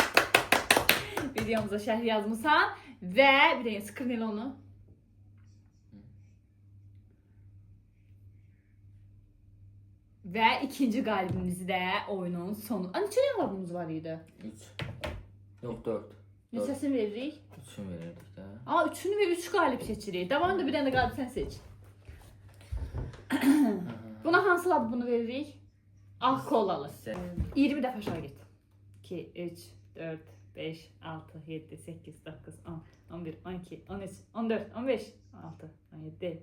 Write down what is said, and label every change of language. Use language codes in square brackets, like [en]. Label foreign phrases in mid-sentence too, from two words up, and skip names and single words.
[az] Videomuza şərh yazmısan və bir dəqiqə sıxır elə onu. Və ikinci qalibimizi də oyunun sonu. Neçə qalibimiz var idi? 3. Yox 4. Neçəsini veririk? 3'ünü verirdik də. [tr] Aa, üçünü ve 3 galip seçirik. Devamında bir tane galip sen seç. [az] Buna hansı labı bunu veririk? Ah, kolalı. 20 dəfə aşağı git. 2, 3, 4, 5, 6, 7, 8, 9, 10, 11, 12, 13, 14, 15, 16, 17.